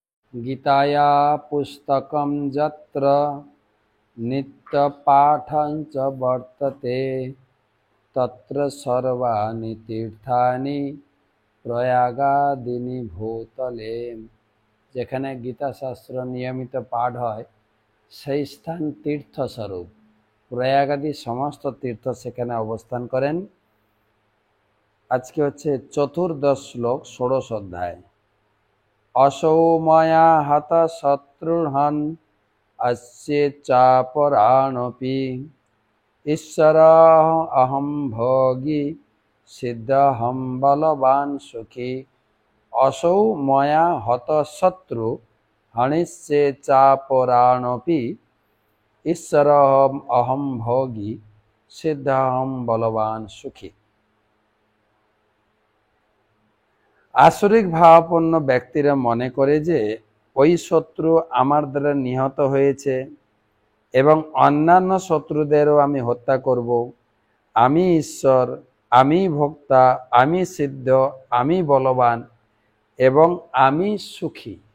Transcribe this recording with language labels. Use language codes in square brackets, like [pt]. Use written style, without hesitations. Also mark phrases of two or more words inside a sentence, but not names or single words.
[sa] गीताया पुस्तकं यत्र नित्यपाठं च वर्तते तत्र सर्वाणि तीर्थानि प्रयागादीनि भूतले। [bn] যেখানে গীতা শাস্ত্র নিয়মিত পাঠ হয় সেই স্থান তীর্থস্বরূপ। প্রয়াগাদি সমস্ত তীর্থ সেখানে অবস্থান করেন। আজকে হচ্ছে চতুর্দশ শ্লোক, ষোড়শ অধ্যায়। [sa] असौ मया हतः शत्रुर्हन् अस्य चापराणपि ईश्वरः अहं भोगी सिद्धहं बलवान् सुखी। असौ मया हतः शत्रु हनिष्ये चापराणपि ईश्वरः अहं भोगी सिद्धहं बलवान् सुखी। [bn] আসরিক ভাবাপন্ন ব্যক্তিরা মনে করে যে ওই শত্রু আমার দ্বারা নিহত হয়েছে এবং অন্যান্য শত্রুদেরও আমি হত্যা করব। আমি ঈশ্বর, আমি ভোক্তা, আমি সিদ্ধ, আমি বলবান এবং আমি সুখী।